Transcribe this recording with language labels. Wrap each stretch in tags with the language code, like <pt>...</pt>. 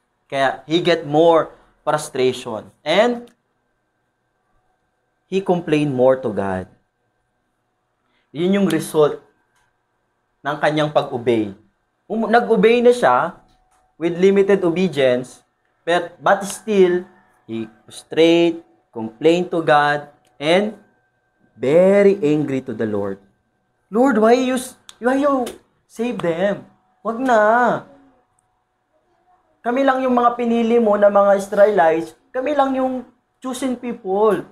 <tl>Kaya,</tl> <en>he get more frustration. And, he complained more to God.</en> <tl>Yun yung result ng kanyang pag-obey. Nag-obey na siya</tl> <en>with limited obedience, but still, he frustrated, complained to God, and very angry to the Lord. Lord, why you save them?</en> <tl>Wag na. Kami lang yung mga pinili mo na mga Israelites. Kami lang yung chosen people.</tl>